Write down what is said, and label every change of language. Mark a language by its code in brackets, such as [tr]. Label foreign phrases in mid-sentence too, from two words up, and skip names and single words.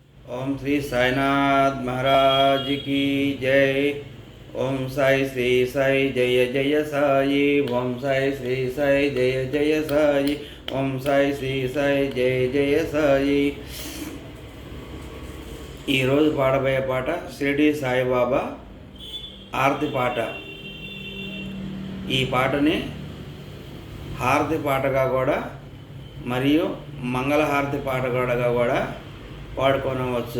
[hi] ओम श्री साईनाथ महाराज की जय। ओम साई श्री साई जय जय साई। ओम साई श्री साई जय जय साई। ओम साई श्री साई जय जय साई। [te] ఈరోజు పాడబోయే పాట షిరిడి సాయిబాబా హారతి పాట. ఈ పాటని హారతి పాటగా కూడా మరియు మంగళహారతి పాటగా కూడా పాడుకోనవచ్చు.